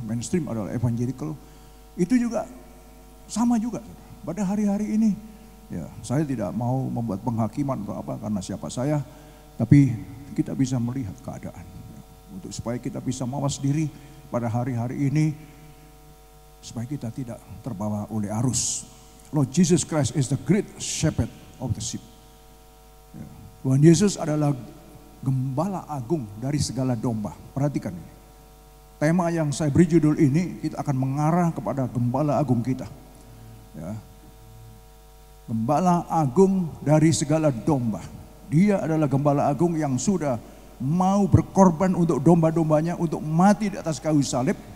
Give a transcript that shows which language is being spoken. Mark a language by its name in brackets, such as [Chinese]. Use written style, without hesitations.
[Indonesian] Mainstream adalah evangelical, itu juga sama juga pada hari-hari ini. Ya, saya tidak mau membuat penghakiman atau apa karena siapa saya, tapi kita bisa melihat keadaan, ya, untuk supaya kita bisa mawas diri pada hari-hari ini, supaya kita tidak terbawa oleh arus. [English] Lord Jesus Christ is the great shepherd of the sheep. [Indonesian] Ya. Tuhan Yesus adalah gembala agung dari segala domba. Perhatikan ini. Tema yang saya beri judul ini, kita akan mengarah kepada gembala agung kita. Ya. Gembala agung dari segala domba. Dia adalah gembala agung yang sudah mau berkorban untuk domba-dombanya, untuk mati di atas kayu salib.